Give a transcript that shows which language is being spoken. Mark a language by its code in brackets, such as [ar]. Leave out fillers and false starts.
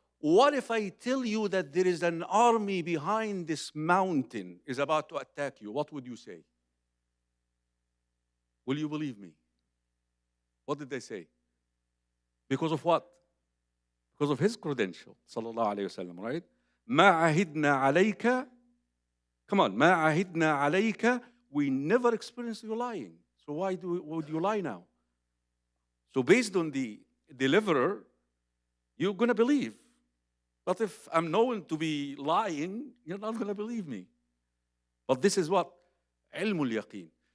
[en] What if I tell you that there is an army behind this mountain is about to attack you? What would you say? Will you believe me? What did they say? Because of what? Because of his credential, sallallahu alayhi wa sallam, right? [ar] مَا عَهِدْنَا عَلَيْكَ. [en] Come on, [ar] مَا عَهِدْنَا عَلَيْكَ. [en] We never experienced you lying. So why would you lie now? So based on the deliverer, you're going to believe. But if I'm known to be lying, you're not going to believe me. But this is what? Ilmul yaqeen.